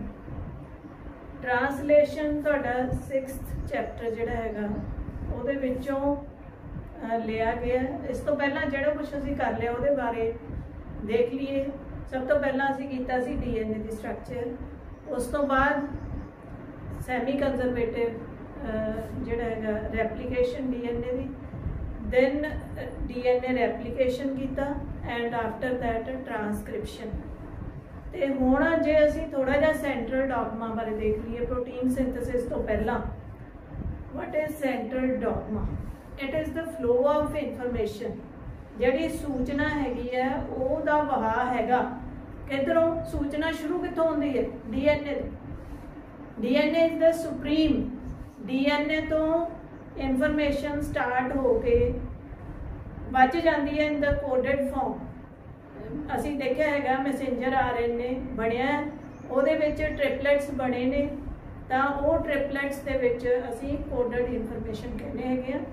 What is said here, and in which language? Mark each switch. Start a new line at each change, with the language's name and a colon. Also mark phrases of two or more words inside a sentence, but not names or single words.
Punjabi: ਟ੍ਰਾਂਸਲੇਸ਼ਨ ਤੁਹਾਡਾ 6th ਚੈਪਟਰ ਜਿਹੜਾ ਹੈਗਾ ਉਹਦੇ ਵਿੱਚੋਂ ਲਿਆ ਗਿਆ। ਇਸ ਤੋਂ ਪਹਿਲਾਂ ਜਿਹੜਾ ਕੁਛ ਅਸੀਂ ਕਰ ਲਿਆ ਉਹਦੇ ਬਾਰੇ ਦੇਖ ਲਈਏ। ਸਭ ਤੋਂ ਪਹਿਲਾਂ ਅਸੀਂ ਕੀਤਾ ਸੀ DNA ਦੀ ਸਟਰਕਚਰ, ਉਸ ਤੋਂ ਬਾਅਦ
English: semi conservative
Punjabi: ਜਿਹੜਾ ਹੈਗਾ ਰੈਪਲੀਕੇਸ਼ਨ DNA ਦੀ,
English: then DNA replication ਕੀਤਾ and after that transcription।
Punjabi: ਤੇ ਹੁਣ ਜੇ ਅਸੀਂ ਥੋੜਾ ਜਿਹਾ
English: central dogma
Punjabi: ਬਾਰੇ ਦੇਖ ਲਈਏ
English: protein synthesis
Punjabi: ਤੋਂ ਪਹਿਲਾਂ।
English: what is central dogma? it is the flow of information।
Punjabi: ਜਿਹੜੀ ਸੂਚਨਾ ਹੈਗੀ ਹੈ ਉਹਦਾ ਵਹਾਅ ਹੈਗਾ ਕਿੱਧਰੋਂ। ਸੂਚਨਾ ਸ਼ੁਰੂ ਕਿੱਥੋਂ ਹੁੰਦੀ ਹੈ? DNA।
English: DNA is the supreme।
Punjabi: DNA ਤੋਂ
English: information start
Punjabi: ਹੋ ਕੇ ਬਚ ਜਾਂਦੀ ਹੈ
English: in the coded form.
Punjabi: ਅਸੀਂ ਦੇਖਿਆ ਹੈਗਾ
English: messenger RNA
Punjabi: ਬਣਿਆ, ਉਹਦੇ ਵਿੱਚ ਟ੍ਰਿਪਲੇਟਸ ਬਣੇ ਨੇ, ਤਾਂ ਉਹ ਟ੍ਰਿਪਲੇਟਸ ਦੇ ਵਿੱਚ ਅਸੀਂ
English: coded information
Punjabi: ਕਹਿੰਦੇ ਹੈਗੇ ਆ।